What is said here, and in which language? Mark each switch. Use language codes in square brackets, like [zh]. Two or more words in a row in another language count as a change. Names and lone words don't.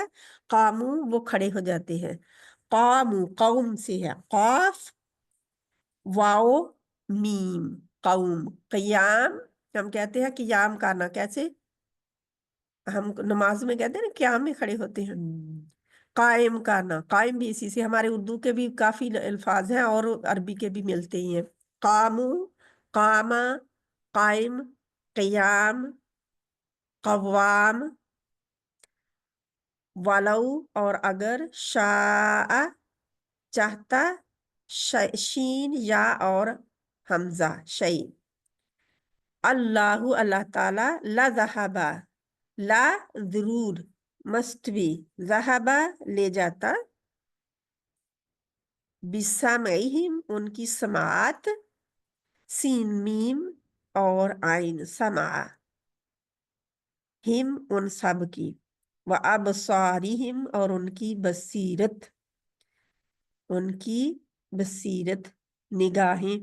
[ur] قاموا وہ کھڑے ہو جاتے ہیں، قاموا قوم سے ہے، قاف واؤ میم، قوم. قیام ہم کہتے ہیں قیام کرنا، کیسے ہم نماز میں کہتے ہیں نا قیام میں کھڑے ہوتے ہیں. قائم کرنا، قائم بھی اسی سے، ہمارے اردو کے بھی کافی الفاظ ہیں اور عربی کے بھی ملتے ہی ہیں. [ar] قاموا، قاما، قائم، قيام، قوام، ولو [ur] اور اگر، شاء چاہتا، شین یا اور ہمزہ شیء. اللہ اللہ تعالیٰ, [ar] لذهب [ur] لا ضرور، مسٹ بھی، ذہب لے جاتا، بسمعہم ان کی سماعت، سین میم اور عین سمع، ہم ان سب کی, [ar] وأبصارهم [ur] اور ان کی بصیرت، ان کی بصیرت نگاہیں.